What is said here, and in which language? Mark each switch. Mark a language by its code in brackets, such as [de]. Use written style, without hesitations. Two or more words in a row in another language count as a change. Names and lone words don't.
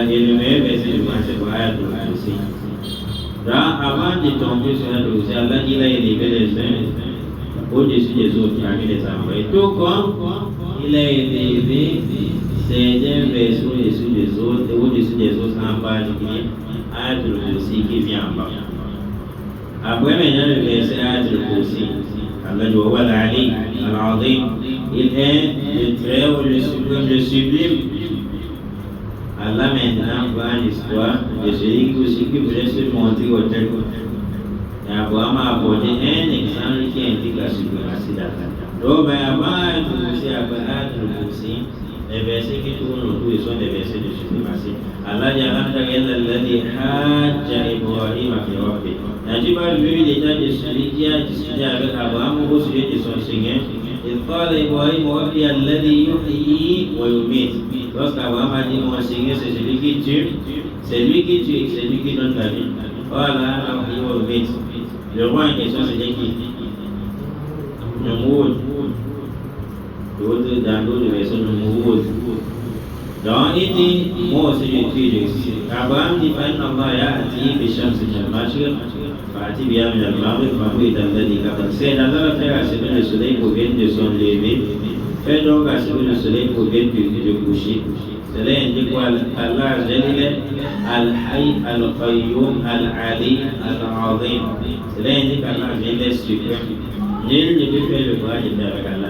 [fr] Et le meilleur verset de Coran c'est pour Ayatul Kursi. Donc, avant de tomber sur la Kursi, Allah il a élevé les uns au-dessus des autres parmi les envoyés. Tout comme il a élevé certains versets au-dessus des autres en particulier, Ayatul Kursi qui vient en bas. Après maintenant le verset Ayatul Kursi, Allah dit [ar] والعلي العظيم, [fr] il est le très haut, le sublime. Allah maintenant voit l'histoire de celui qui voulait se montrer au tel. Et Abraham a apporté un exemple qui indique la suprématie d'Allah. Donc, avant Ayatul Kursi, après Ayatul Kursi, les versets qui tournent autour sont des versets de suprématie. [ar] Allah dit ألم تر إلى الذي حاج إبراهيم في ربه. [fr] N'as-tu pas vu l'état de celui qui a discuté avec Abraham au sujet de son Seigneur? Il parle [ar] Ibrahim ربي الذي يحيي ويميت. [fr] Lorsqu'Abraham a dit mon Seigneur c'est celui qui tue, c'est lui qui tue et c'est lui qui donne la vie. Voilà, le roi en question c'était qui? Namrud. Dans d'autres versions, Namrud. Donc il dit, moi aussi je tue. Abraham dit, [ar] الله يأتي بالشمس من المشرق فأت بها من المغرب فبهت الذي كفر. [fr] C'est d'Allah faire à ce que le soleil provienne de son lever. Fais donc à ce que le soleil provienne de coucher. Cela indique quoi? Allah Al-Hayy, Al-Qayyum, Al-Ali, Al-Azim. Cela indique Allah est suprême. Nul ne peut faire le bras de avec Allah.